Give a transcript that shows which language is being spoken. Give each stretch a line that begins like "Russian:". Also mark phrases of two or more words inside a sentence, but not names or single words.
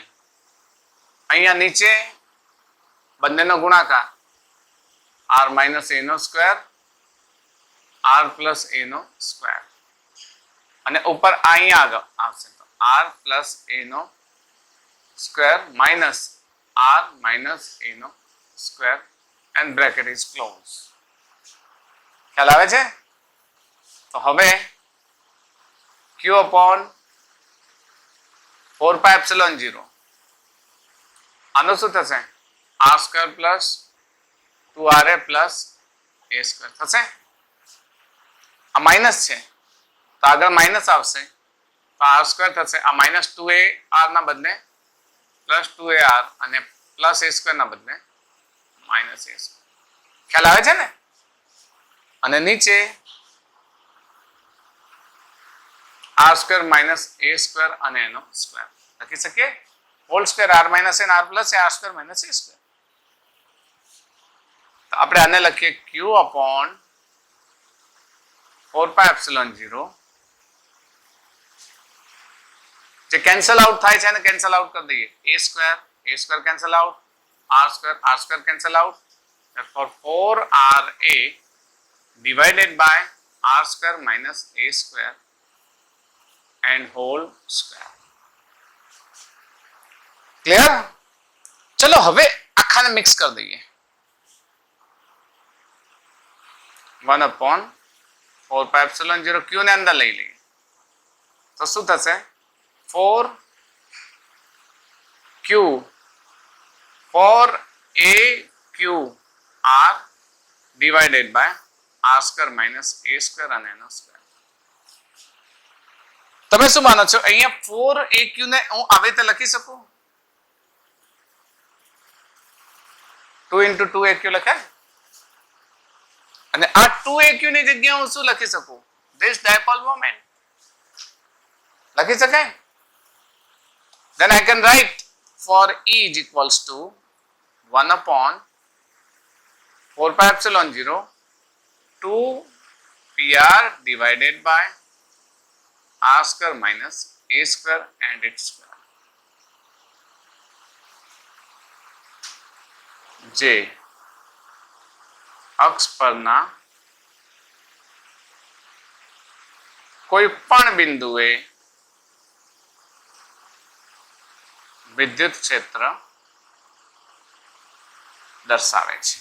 Gujarati: અહીંયા નીચે બંનેનો ગુણાકાર
English: R minus A
Gujarati: નો સ્ક્વેર
English: R plus A
Gujarati: નો સ્ક્વેર, અને ઉપર અહીંયા આગળ આવશે તો
English: R plus A
Gujarati: નો સ્ક્વેર માઇનસ
English: R minus A
Gujarati: નો સ્ક્વેર
English: and bracket is closed.
Gujarati: ખ્યાલ આવે છે? તો હવે
English: Q upon 4πε0
Gujarati: આનો શું થશે?
English: R square plus 2RA plus A square થશે.
Gujarati: આ માઇનસ છે તો આગળ માઇનસ આવશે તો
English: R square
Gujarati: થશે. આ
English: minus 2AR
Gujarati: ના બદલે
English: plus 2AR
Gujarati: અને
English: plus A square
Gujarati: ના બદલે
English: minus A square.
Gujarati: ખ્યાલ આવે છે ને? અને નીચે
English: R square minus A square
Gujarati: અને એનો સ્ક્વેર લખી શકીએ.
English: whole square R minus n R plus R square minus A square.
Gujarati: તો આપણે આને લખીએ
English: Q upon 4πε0,
Gujarati: જે
English: cancel out
Gujarati: થાય છે અને
English: cancel out
Gujarati: કરી દઈએ.
English: A square cancel out, R square cancel out. therefore 4RA divided by R square minus A square and whole square.
Gujarati: ક્લિયર? ચલો હવે આખાને મિક્સ કરી દઈએ. 1/4πε0 Q ને અંદર લઈ લઈએ તો શું થશે?
English: 4AQR divided by R square minus A square
Gujarati: અને એનો સ્ક્વેર. તમે શું માનો છો? અહીંયા 4AQ ને હું આવી રીતે લખી શકું? 2 into 2AQ લખાય, અને આ 2AQ ની જગ્યાએ હું શું લખી શકું?
English: This dipole moment
Gujarati: લખી શકાય?
English: Then I can write for E is equals to 1/4πε0 2pr divided by r square minus a square and its square.
Gujarati: જે અક્ષ પરના કોઈ પણ બિંદુએ વિદ્યુત ક્ષેત્ર દર્શાવે છે.